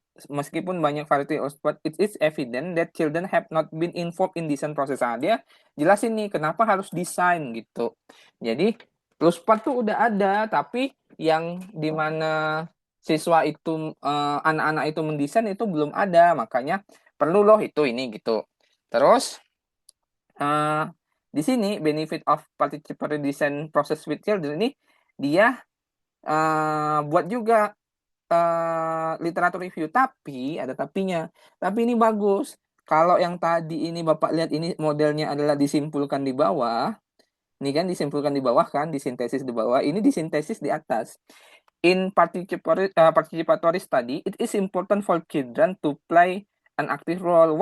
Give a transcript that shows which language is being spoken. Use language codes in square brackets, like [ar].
[id] Meskipun banyak [en] variety of LUSPAT, it is evident that children have not been involved in design process. [id] Nah, dia jelasin nih kenapa harus desain gitu. Jadi LUSPAT tuh udah ada, tapi yang dimana siswa itu anak-anak itu mendesain itu belum ada, makanya perlu loh itu ini gitu. Terus di sini [en] benefit of participatory design process with children [id] ini dia buat juga literatur review, tapi ada tapinya. Tapi ini bagus. Kalau yang tadi ini Bapak lihat ini modelnya adalah disimpulkan di bawah. Ini kan disimpulkan di bawah kan, disintesis di bawah. Ini disintesis di atas. [en] In participatory study, it is important for children to play an active role.